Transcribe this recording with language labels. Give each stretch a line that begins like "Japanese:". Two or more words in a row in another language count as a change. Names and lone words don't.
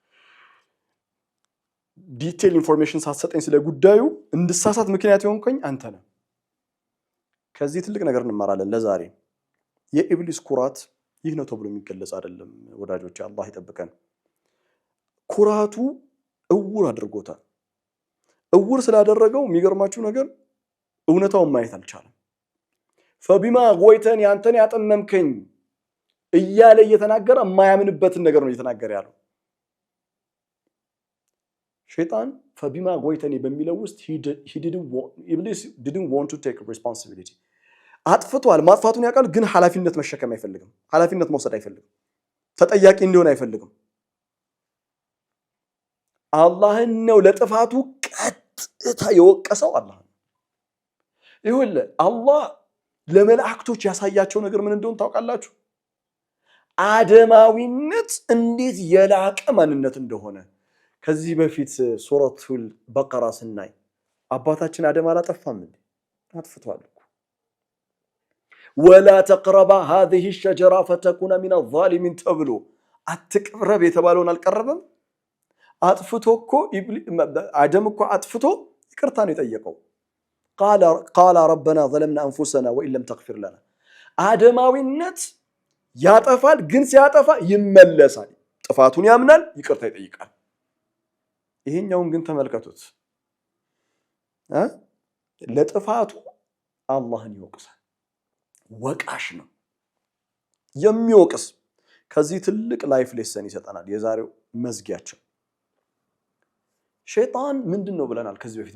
English: detail information
Amharic: ሳትሰጠኝ ስለ ጉዳዩ እንድሳሳት ምክንያት የሆንከኝ አንተ ነህ። ከዚህ ትልቅ ነገር እንማራለን ለዛሬ። የኢብሊስ ኩራት ይህ ነው ተብሎ የሚገለጽ አይደለም ወዳጆች፣ አላህ ይጠብቀን። ኩራቱ እውር አድርጎታል። እውር ስላደረገው የሚገርማችሁ ነገር እውነታውን ማየት አልቻለም።
Arabic: فبما أغويتني
Amharic: አንተን ያጠመምከኝ እያለ እየተናገረ የማያምንበትን ነገር ነው እየተናገረ ያለው። ሸይጣን
Arabic: فبما أغويتني
Amharic: በሚለው ውስጥ ኢብሊስ
English: didn't want to take responsibility
Amharic: አጥፍቷል፣ ማጥፋቱን ያውቃል፣ ግን ኃላፊነት መሸከም አይፈልግም። ኃላፊነት መውሰድ አይፈልግም። ተጠያቂ እንዲሆን አይፈልግም። አላህን ነው ለጥፋቱ ቀጥታ የወቀሰው አላህ ነው። ይኸውልህ አላህ ለመላእክቶች ያሳያቸው ነገር ምን እንደሆነ ታውቃላችሁ? አደማዊነት እንዴት የላቀ ማንነት እንደሆነ። ከዚህ በፊት ሱረቱል በቀራ ስናይ አባታችን አደም አላጠፋም እንዴ? አጥፍቷል እኮ።
Arabic: ولا تقربا هذه الشجرة فتكون من الظالمين
Amharic: ተብሎ አትቅረብ የተባለውን አልቀረበም? አጥፍቶ እኮ አደም እኮ አጥፍቶ ይቅርታ ነው የጠየቀው።
Arabic: قال ربنا ظلمنا انفسنا وان لم تغفر لنا።
Amharic: አደማዊነት ያጠፋል፣ ግን ሲያጠፋ ይመለሳል። ጥፋቱን ያምናል፣ ይቅርታ ይጠይቃል። ይሄኛውን ግን ተመልከቱት፣ ለጥፋቱ አላህን ይወቅሳል። ወቃሽ ነው የሚወቅስ። ከዚህ ትልቅ
English: life lesson
Amharic: ይሰጠናል የዛሬው መዝጊያችን። ሸይጣን ምንድን ነው ብለናል ከዚህ በፊት?